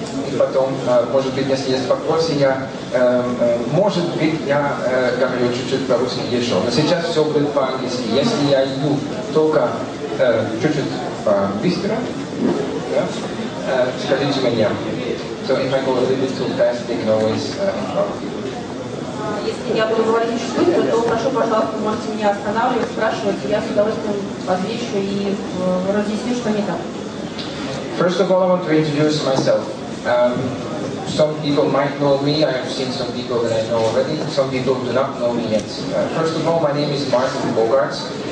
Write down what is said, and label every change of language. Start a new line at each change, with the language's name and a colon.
Russian: И потом, может быть, если есть вопросы, может быть, я говорю чуть-чуть по-русски еще. Но сейчас все будет по-английски. Если я иду только чуть-чуть быстро, да, скажите мне.
English: So if I go a little bit too fast, they can always interrupt you.
Russian: Если я буду говорить чуть быстро, то прошу, пожалуйста, можете меня останавливать, спрашивать, я с удовольствием отвечу и разъясню, что не так.
English: First of all, I want to introduce myself. Some people might know me. I have seen some people that I know already. Some people do not know me yet. First of all, my name is Martin Bogarts.